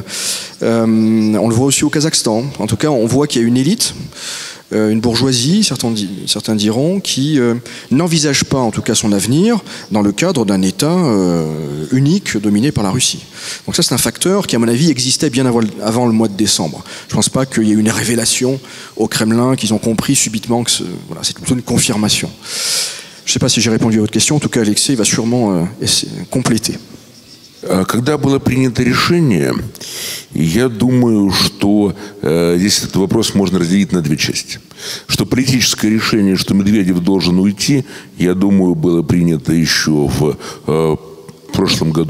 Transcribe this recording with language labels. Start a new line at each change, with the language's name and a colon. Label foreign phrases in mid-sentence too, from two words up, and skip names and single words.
French: On le voit aussi au Kazakhstan. En tout cas, on voit qu'il y a une élite, une bourgeoisie, certains diront, qui n'envisage pas en tout cas son avenir dans le cadre d'un État unique dominé par la Russie. Donc ça c'est un facteur qui à mon avis existait bien avant le mois de décembre. Je ne pense pas qu'il y ait eu une révélation au Kremlin, qu'ils ont compris subitement que voilà, c'est plutôt une confirmation. Je ne sais pas si j'ai répondu à votre question, en tout cas Alexei va sûrement compléter.
Russian: Когда было принято решение, я думаю, что здесь этот вопрос можно разделить на две части. Что политическое решение, что Медведев должен уйти, я думаю, было принято еще в прошлом году.